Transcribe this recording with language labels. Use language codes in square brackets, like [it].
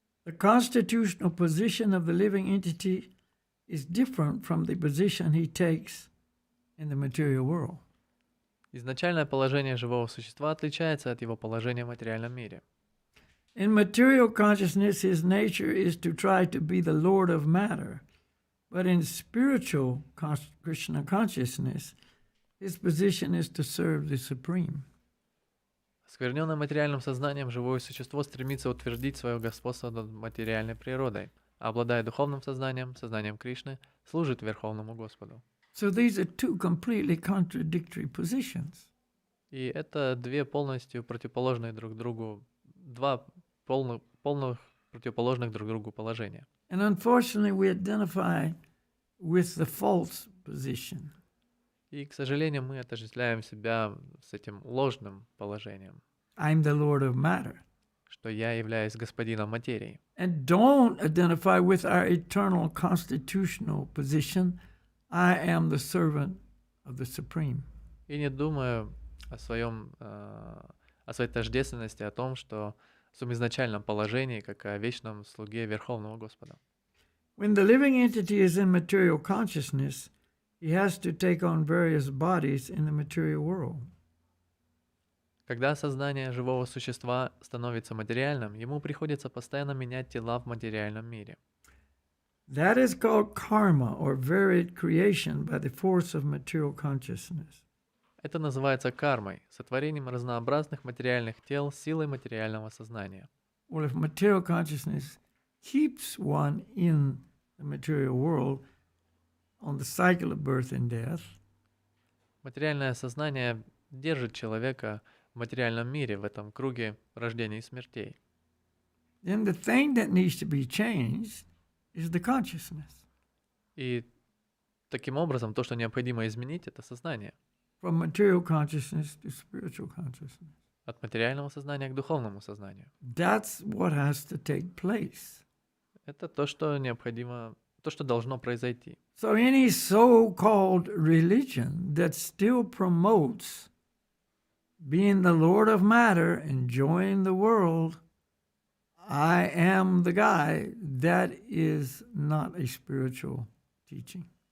[en] The constitutional position of the living entity is different from the position he takes in the material world. [ru] Изначальное положение живого существа отличается от его положения в материальном мире. [en] In material consciousness, his nature is to try to be the lord of matter, But in spiritual Krishna consciousness, his position is to serve the Supreme. [ru] Оскверненное материальным сознанием живое существо стремится утвердить свое господство над материальной природой, а обладая духовным сознанием, сознанием Кришны, служит Верховному Господу. [en] So these are two completely contradictory positions. [ru] И это два полных противоположных друг другу положения. [en] And unfortunately, we identify with the false position. [ru] И, к сожалению, мы отождествляем себя с этим ложным положением, [en] I'm the Lord of matter. [ru] что я являюсь господином материи. [en] And don't identify with our eternal constitutional position. I am the servant of the Supreme. [ru] И не думаю о своей тождественности, о том, что в своем изначальном положении, как о вечном слуге Верховного Господа. [en] When the living entity is in material consciousness, he has to take on various bodies in the material world. [ru] Когда сознание живого существа становится материальным, ему приходится постоянно менять тела в материальном мире. [en] That is called karma, or varied creation by the force of material consciousness. [ru] Это называется кармой, сотворением разнообразных материальных тел силой материального сознания. [en] Well, if material consciousness keeps one in the material world on the cycle of birth and death, [ru] Материальное сознание держит человека в материальном мире, в этом круге рождения и смертей. [en] then the thing that needs to be changed is the consciousness. [ru] И таким образом, то, что необходимо изменить, это сознание. [en] From material consciousness to spiritual consciousness. [ru] От материального сознания к духовному сознанию. [en] That's what has to take place. [ru] Это то, что необходимо, то, что должно произойти. [en] So any so-called religion that still promotes being the Lord of matter, enjoying the world, I am the guy, that is not a spiritual teaching.